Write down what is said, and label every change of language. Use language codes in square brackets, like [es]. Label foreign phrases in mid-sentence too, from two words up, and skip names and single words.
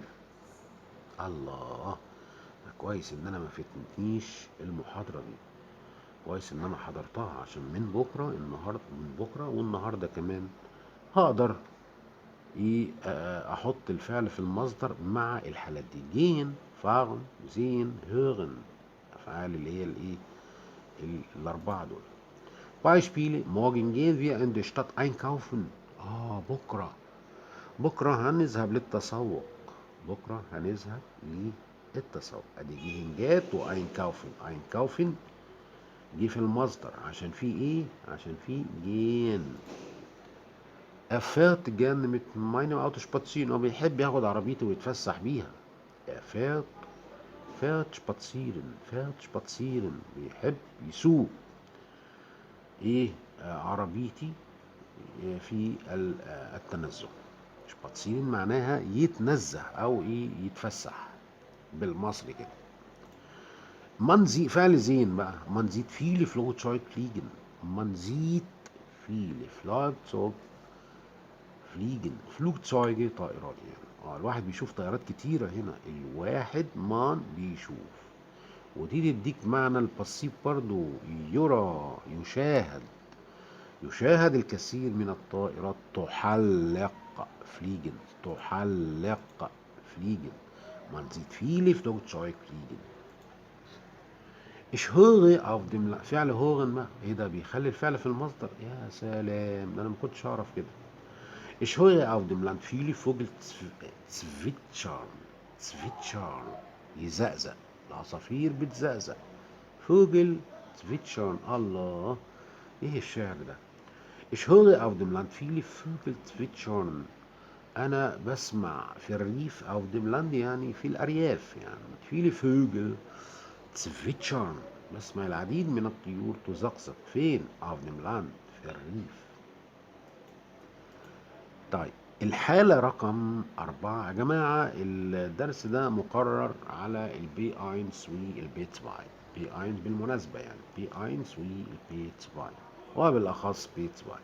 [ar] الله، كويس ان انا ما فاتنيش المحاضره دي، كويس ان انا حضرتها عشان من بكره، النهارده من بكره والنهارده كمان هقدر احط الفعل في المصدر مع الحالات دي. [de] gehen, fahren, sehen, hören, [ar] افعال اللي هي الايه الاربعه دول. [de] Beispiele: morgen gehen wir in die Stadt einkaufen. [ar] بكره، بكره هنذهب للتسوق، بكره هنذهب للتسوق. [de] ادي gehen geht und einkaufen. [ar] اينكاوفن جه في المصدر عشان في ايه؟ عشان في جين. [de] Er fährt gerne mit meinem Auto spazieren. [ar] هو بيحب ياخد عربيته ويتفسح بيها. [de] Er fährt spazieren. fährt spazieren [ar] بيحب يسوق ايه عربيتي في التنزه. شباتسين معناها يتنزه او ايه يتفسح بالمصري كده. [de] Man sieht [ar] فعل زين بقى. [de] Man sieht viele Flugzeuge fliegen. Man sieht viele Flugzeuge fliegen. [ar] Flugzeuge طائرات يعني. الواحد بيشوف طيارات كتيرة هنا. الواحد man بيشوف. ودي تديك معنى البسيط برضو، يرى، يشاهد. يشاهد الكثير من الطائرات تحلق فليجن. تحلق فليجن. [de] Man sieht viele Flugzeuge fliegen. Ich höre auf dem فعل hören بقى. [ar] ايه ده بيخلي الفعل في المصدر؟ يا سلام، ده انا ما كنتش اعرف كده. [de] Ich höre auf dem Land viele Vögel zwitschern. [ar] zwitschern يزقزق، العصافير بتزقزق. [de] Vögel zwitschern. [ar] الله، ايه الشعر ده؟ [de] Ich höre auf dem Land viele Vögel zwitschern. [ar] أنا بسمع في الريف [de] auf dem Land [ar] يعني في الأرياف، يعني [de] viele Vögel zwitschern. [ar] بسمع العديد من الطيور تزقزق. فين؟ [de] auf dem Land [ar] في الريف. طيب الحالة رقم 4 يا جماعة، الدرس ده مقرر على البي 1 والبي 2. بي 1 بالمناسبة يعني بي 1 والبي 2 وبالأخص بي 2.